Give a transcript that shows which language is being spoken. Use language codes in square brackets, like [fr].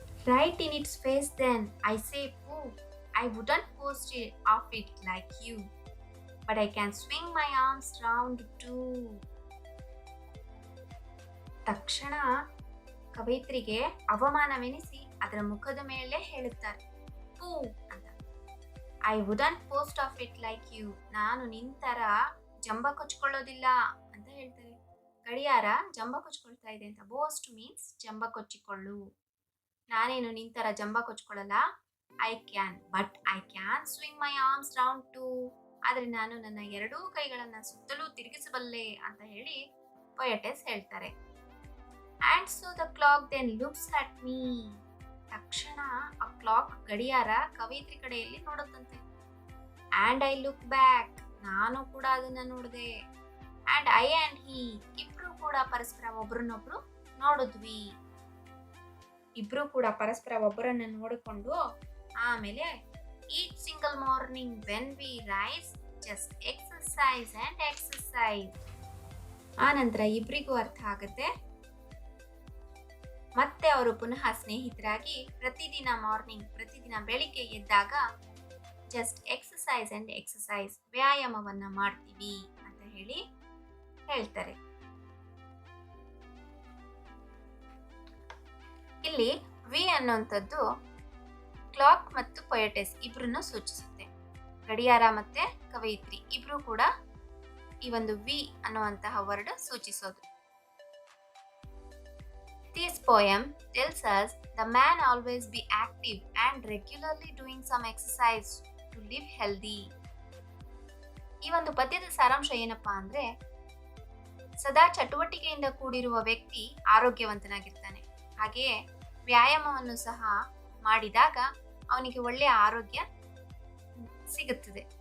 [en] Right in its face then, I say pooh, I wouldn't post it off it like you, but I can swing my arms round too. [kn] ತಕ್ಷಣ ಕವಯಿತ್ರಿಗೆ ಅವಮಾನವೆನಿಸಿ ಅದರ ಮುಖದ ಮೇಲೆ ಹೇಳುತ್ತಾರೆ, ಪೂ ಅಂತ. [en] I wouldn't boast of it like you, [kn] ನಾನು ನಿಂತರ ಜಂಬ ಕೊಚ್ಕೊಳ್ಳೋದಿಲ್ಲ ಅಂತ ಹೇಳ್ತಾರೆ. ಗಡಿಯಾರ ಜಂಬ ಕೊಚ್ಕೊಳ್ತಾ ಇದೆ ಅಂತ. [en] boast means [kn] ಜಂಬ ಕೊಚ್ಚಿಕೊಳ್ಳು. ನಾನೇನು ನಿಂತರ ಜಂಬ ಕೊಚ್ಕೊಳ್ಳಲ್ಲ. [en] I can, but I can swing my arms round too, [kn] ಆದರೆ ನಾನು ನನ್ನ ಎರಡೂ ಕೈಗಳನ್ನ ಸುತ್ತಲೂ ತಿರುಗಿಸಬಲ್ಲೆ ಅಂತ ಹೇಳಿ ಪೊಯೆಟೆಸ್ ಹೇಳ್ತಾರೆ. [en] And so the clock then looks at me. [kn] ತಕ್ಷಣ ಆ ಕ್ಲಾಕ್ ಗಡಿಯಾರ ಕವಯಿತ್ರಿ ಕಡೆಯಲ್ಲಿ ನೋಡುತ್ತಂತೆ. [en] And I look back. [kn] ನಾನು ಕೂಡ ಅದನ್ನ ನೋಡಿದೆ. [en] And I and he, [kn] ಇಬ್ರು ಕೂಡ ಪರಸ್ಪರ ಒಬ್ರನ್ನೊಬ್ರು ನೋಡಿದ್ವಿ. ಇಬ್ರು ಕೂಡ ಪರಸ್ಪರ ಒಬ್ಬರನ್ನ ನೋಡಿಕೊಂಡು ಆಮೇಲೆ [en] each single morning when we rise, just exercise and exercise. [kn] ಆ ನಂತರ ಇಬ್ರಿಗೂ ಅರ್ಥ ಆಗುತ್ತೆ. ಮತ್ತೆ ಅವರು ಪುನಃ ಸ್ನೇಹಿತರಾಗಿ ಪ್ರತಿದಿನ ಬೆಳಿಗ್ಗೆ ಎದ್ದಾಗ [en] just exercise and exercise, [kn] ವ್ಯಾಯಾಮವನ್ನ ಮಾಡ್ತೀವಿ ಅಂತ ಹೇಳಿ ಹೇಳ್ತಾರೆ. ಇಲ್ಲಿ ವಿ ಅನ್ನುವಂಥದ್ದು ಕ್ಲಾಕ್ ಮತ್ತು ಪೊಯೆಟೆಸ್ ಇಬ್ರನ್ನು ಸೂಚಿಸುತ್ತೆ. ಗಡಿಯಾರ ಮತ್ತೆ ಕವಯಿತ್ರಿ ಇಬ್ರು ಕೂಡ ಈ ಒಂದು ವಿ ಅನ್ನುವಂತಹ word ಸೂಚಿಸೋದು. [en] This poem tells us the man always be active and regularly doing some exercise to live healthy. [kn] ಈ ಒಂದು ಪದ್ಯದ ಸಾರಾಂಶ ಏನಪ್ಪಾ ಅಂದ್ರೆ, ಸದಾ ಚಟುವಟಿಕೆಯಿಂದ ಕೂಡಿರುವ ವ್ಯಕ್ತಿ ಆರೋಗ್ಯವಂತನಾಗಿರ್ತಾನೆ. ಹಾಗೆಯೇ ವ್ಯಾಯಾಮವನ್ನು ಸಹ ಮಾಡಿದಾಗ ಅವನಿಗೆ ಒಳ್ಳೆಯ ಆರೋಗ್ಯ ಸಿಗುತ್ತದೆ.